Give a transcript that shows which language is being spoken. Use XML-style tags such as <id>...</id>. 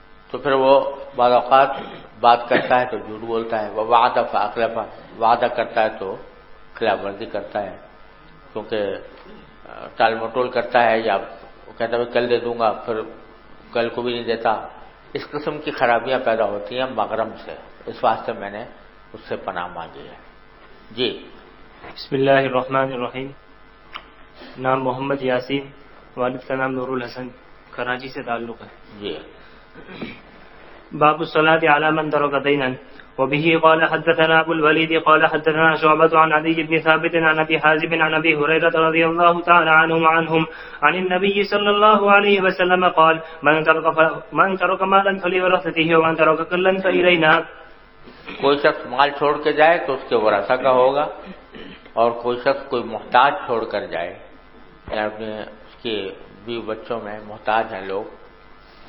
<ur>تو پھر وہ بعض اوقات بات کرتا ہے تو جھوٹ بولتا ہے،</ur> <ar>ووعد فاخلف،</ar> <ur>وعدہ کرتا ہے تو خلاف ورزی کرتا ہے، کیونکہ ٹال مٹول کرتا ہے، یا کہتا ہے کل دے دوں گا پھر کل کو بھی نہیں دیتا۔ اس قسم کی خرابیاں پیدا ہوتی ہیں مغرم سے، اس واسطے میں نے اس سے پناہ مانگی ہے۔ جی۔ بسم اللہ الرحمن الرحیم۔ نام محمد یاسین، والد کا نام نور الحسن، کراچی سے تعلق ہے۔ جی۔</ur> <ar>باب الصلاة على من ترك دينا. وبه قال حدثنا ابو الوليد قال حدثنا شعبة عن عدي بن ثابت عن ابي حازم عن ابي هريرة رضي الله تعالى عنهم عن النبي صلى الله عليه وسلم قال من ترك مالا فلورثته ومن ترك كلا فإلينا.</ar> <ur>کوئی شخص مال چھوڑ کے جائے تو اس کے ورثہ کا ہوگا، اور کوئی شخص کوئی محتاج چھوڑ کر جائے، یعنی اس کے بیوی بچوں میں محتاج ہیں لوگ،</ur>